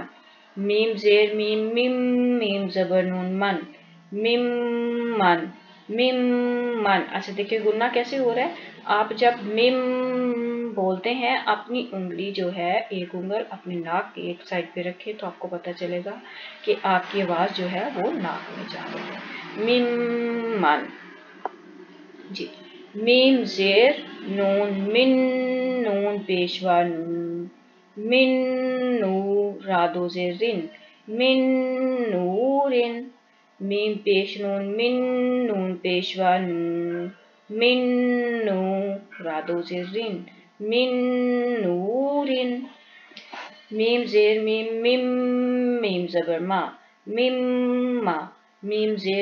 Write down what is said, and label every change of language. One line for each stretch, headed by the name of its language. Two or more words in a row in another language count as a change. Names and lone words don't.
Urdu: میم زیر میم میم میم زبر نون من میم من میم من اچھا دیکھیے گننا کیسے ہو رہا ہے آپ جب میم بولتے ہیں اپنی انگلی جو ہے ایک انگل اپنی ناک کی ایک سائڈ پہ رکھے تو آپ کو پتہ چلے گا کہ آپ کی آواز جو ہے وہ ناک میں جا رہی ہے میم من جی میم زیر نون من نون پیشوا نون من نور رادو زیر رن من نورن میم پیش نون من نون پیشوا نون من نور رادو زیر رن من نورن میم زیر میم میم میم زبر ما میم ما میم زیر